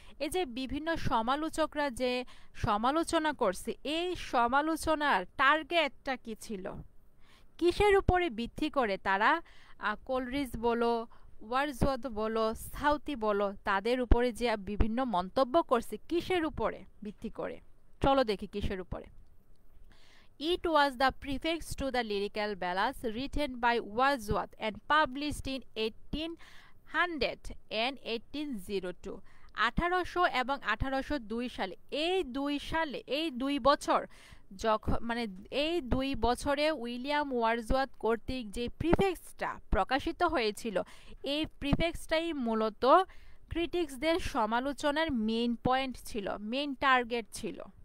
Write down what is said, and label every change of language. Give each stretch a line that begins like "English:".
Bangla: এই যে বিভিন্ন সমালোচকরা যে সমালোচনা করছে, এই সমালোচনার টার্গেটটা কি ছিল, কিসের উপরে ভিত্তি করে তারা কোলরিজ বলো, ওয়ার্ডসওয়ার্থ বলো, সাউথি বলো, তাদের উপরে যে বিভিন্ন মন্তব্য করছে, কিসের উপরে ভিত্তি করে, চলো দেখি কিসের উপরে।
English: It was the prefix to the lyrical ballads written by Wordsworth and published in 1800 and 1802.
Bangla: 1800 এবং 1802 সালে, এই দুই বছর যখন, মানে এই 2 বছরে উইলিয়াম ওয়ার্ডসওয়ার্থ কর্তৃক যে প্রিফেক্সটা প্রকাশিত হয়েছিল, এই প্রিফেক্সটাই মূলত ক্রিটিক্সদের সমালোচনার মেইন পয়েন্ট ছিল, মেইন টার্গেট ছিল।